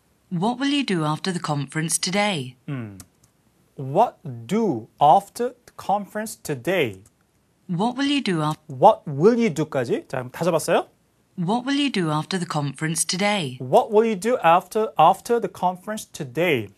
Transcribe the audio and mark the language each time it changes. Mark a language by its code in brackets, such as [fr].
[en] What will you do after the conference today? What do after the conference today? What will you do after? What will you do [ko] 까지. 자, 다 잡았어요? [en] What will you do after the conference today? What will you do after the conference today?